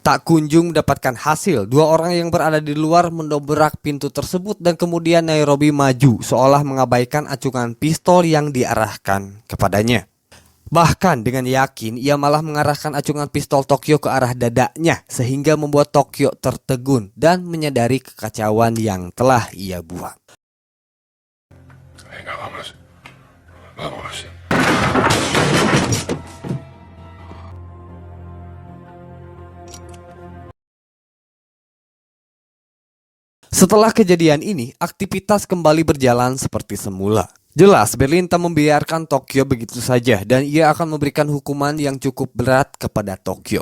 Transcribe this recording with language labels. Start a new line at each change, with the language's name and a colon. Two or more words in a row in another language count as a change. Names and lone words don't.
Indonesian: Tak kunjung mendapatkan hasil, dua orang yang berada di luar mendobrak pintu tersebut dan kemudian Nairobi maju seolah mengabaikan acungan pistol yang diarahkan kepadanya. Bahkan dengan yakin ia malah mengarahkan acungan pistol Tokyo ke arah dadanya sehingga membuat Tokyo tertegun dan menyadari kekacauan yang telah ia buat.
Spanish: Venga, vamos. Vamos.
Indonesian: Setelah kejadian ini, aktivitas kembali berjalan seperti semula. Jelas, Berlin tak membiarkan Tokyo begitu saja dan ia akan memberikan hukuman yang cukup berat kepada Tokyo.